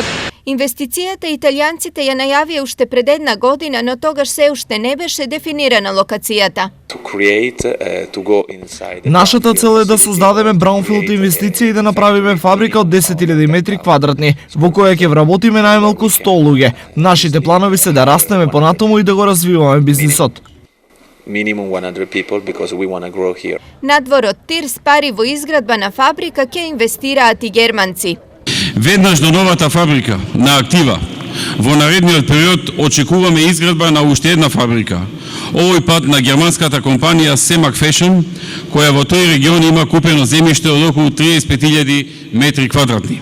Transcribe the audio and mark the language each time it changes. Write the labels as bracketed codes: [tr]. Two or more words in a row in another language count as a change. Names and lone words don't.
[mk] Инвестицијата италијанците ја најавија уште пред една година, но тогаш се уште не беше дефинирана локацијата. Нашата цел е да создадеме браунфилд инвестиција и да направиме фабрика од 10.000 метри квадратни, во која ќе вработиме најмалку 100 луѓе. Нашите планови се да растеме понатаму и да го развиваме бизнисот. [en] Minimum 100 people because we want to grow here. [mk] Надвор од Тирс пари во изградба на фабрика ќе инвестираат и германци. Веднаш до новата фабрика на актива. Во наредниот период очекуваме изградба на уште една фабрика. Овој пат на германската компанија Semag Fashion, која во тој регион има купено земјиште од околу 35.000 метри квадратни.